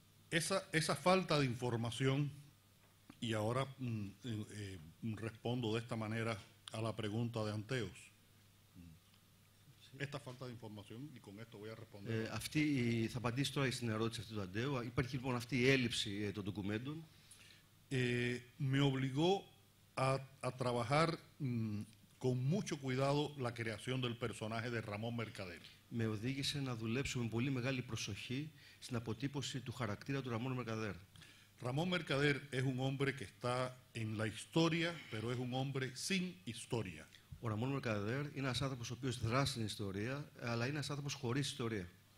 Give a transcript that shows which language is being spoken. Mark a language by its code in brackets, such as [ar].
[es] Esa falta de información, y ahora respondo de esta manera a la pregunta de Anteos. Esta falta de información, y con esto voy a responder. [el] Θα απαντήσω τώρα στην ερώτηση αυτή του Αντέου. Υπάρχει λοιπόν αυτή η έλλειψη των ντοκουμέντων. [es] Me obligó a trabajar con mucho cuidado la creación del personaje de Ramón Mercader. [el] Με οδήγησε να δουλέψω με πολύ μεγάλη προσοχή στην αποτύπωση του χαρακτήρα του Ραμόν Μερκαδέρ. [es] Ramón Mercader es un hombre que está en la historia, pero es un hombre sin historia. [el] Ο Ραμόν Μερκαδέρ είναι ένας άνθρωπος ο οποίος δράσει στην ιστορία, αλλά είναι ένας άνθρωπος χωρίς ιστορία.